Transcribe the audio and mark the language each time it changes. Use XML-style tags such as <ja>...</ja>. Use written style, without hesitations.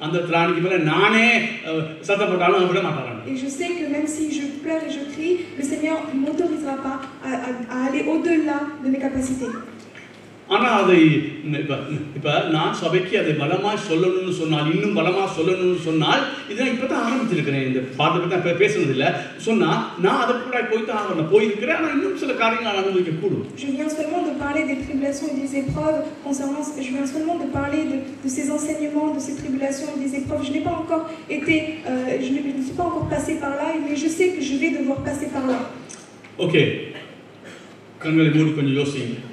<ta>திராணிக்கு மேல நானே சத்தம் போட்டாலும் விட மாட்டாராம்.</ta> <fr>Et je sais que même si je pleure et je crie, le Seigneur ne m'autorisera pas à aller au-delà de mes capacités.</fr> <ta>ஆனா அதை இப்ப நான் சபைக்கு அதை பலமா சொல்லணும்னு சொன்னால் இன்னும் பலமா சொல்லணும்னு சொன்னால் இதை இப்பதான் ஆரம்பிச்சிருக்கிறேன். இந்த பாட்டை பத்தி பேசுனது இல்ல சொன்னா நான் அதை கூட போயிருக்கிறேன். ஆனா இன்னும் சில காரியங்கள் நான் அனுபவிக்க கூடும்.</ta> <fr>Je viens seulement de parler des tribulations et des épreuves concernant. Je viens seulement de parler de ces enseignements, de ces tribulations et des épreuves. Je n'ai pas encore été, je ne suis pas encore passé par là, mais je sais que je vais devoir passer par là.</fr> <ta>Ok. கண்களை மூடி கொஞ்சம் யோசிங்க.</ta>